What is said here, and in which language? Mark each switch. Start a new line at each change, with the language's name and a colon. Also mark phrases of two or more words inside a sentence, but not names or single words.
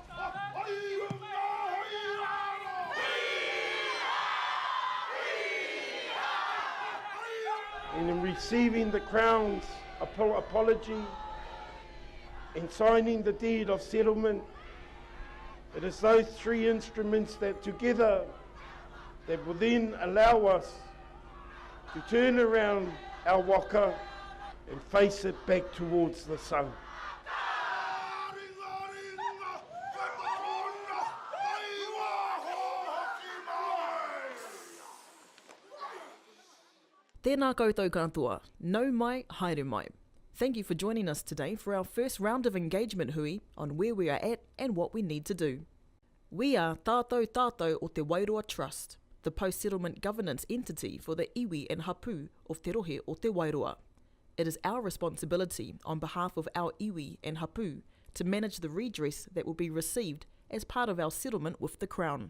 English: And in receiving the Crown's apology and signing the deed of settlement, it is those three instruments that together that will then allow us to turn around our waka and face it back towards the sun.
Māori: Tēnā koutou katoa, nau mai, haere mai.
English: Thank you for joining us today for our first round of engagement hui on where we are at and what we need to do. We are Tātou Tātou o Te Wairoa Trust, the post-settlement governance entity for the iwi and hapu of Te Rohe o Te Wairoa. It is our responsibility on behalf of our iwi and hapu to manage the redress that will be received as part of our settlement with the Crown.